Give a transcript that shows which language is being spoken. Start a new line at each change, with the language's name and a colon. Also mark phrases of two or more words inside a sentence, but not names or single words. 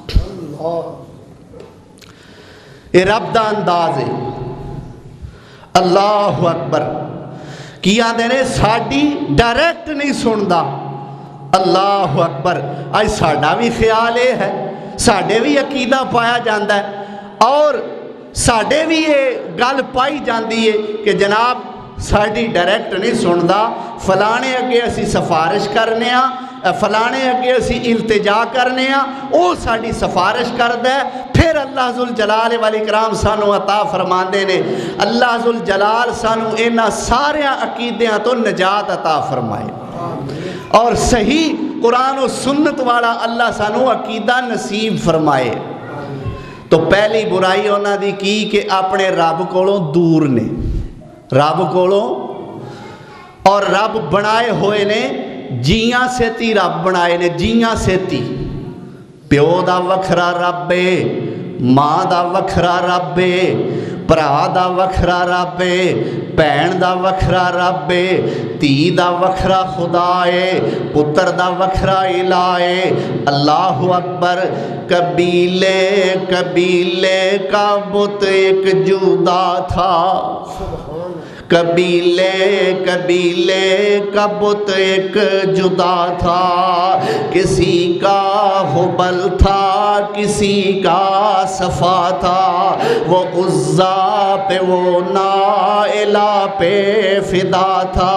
Punjabi: یہ رب دا انداز ہے۔
Arabic: اللہ اکبر۔
Punjabi: کیا دینے ساڑھی ڈائریکٹ نہیں سندا۔
Arabic: اللہ اکبر۔
Punjabi: آج ساڑھا بھی خیال ہے، ساڑھے بھی عقیدہ پایا جاندہ ہے، اور ساڑھے بھی یہ گل پائی جاندی ہے کہ جناب ساڑھی ڈائریکٹ نہیں سندا، فلانے اگے اسی سفارش کرنے ہاں، فلانے اگے اسی التجا کرنے ہاں، او ساڑھی سفارش کردہ ہے، پھر اللہ ذوالجلال والاکرام سانو عطا فرماندے نے۔ اللہ ذوالجلال سانو اینا سارے عقیدیاں تو نجات عطا فرمائے، اور صحیح قرآن و سنت والا اللہ سانو عقیدہ نصیب فرمائے۔ تو پہلی برائی انہاں دی کی کہ اپنے رب کولوں دور نے، رب کولوں، اور رب بنائے ہوئے نے جیاں سیتی، رب بنائے نے جیاں سیتی، پیو دا وکھرا رب ہے، ماں دا وکھرا رب ہے، ਭਰਾ ਦਾ ਵੱਖਰਾ ਰੱਬ ਏ, ਭੈਣ ਦਾ ਵੱਖਰਾ ਰੱਬ ਏ, ਧੀ ਦਾ ਵੱਖਰਾ ਖੁਦਾ ਏ, ਪੁੱਤਰ ਦਾ ਵੱਖਰਾ ਇਲਾ ਏ।
Arabic: الله أكبر.
Urdu: قبیلے قبیلے کا بت ایک جدا تھا، قبیلے قبیلے کا بت ایک جدا تھا، کسی کا ہبل تھا کسی کا صفا تھا، وہ عزیٰ پہ وہ نائلہ پہ فدا تھا.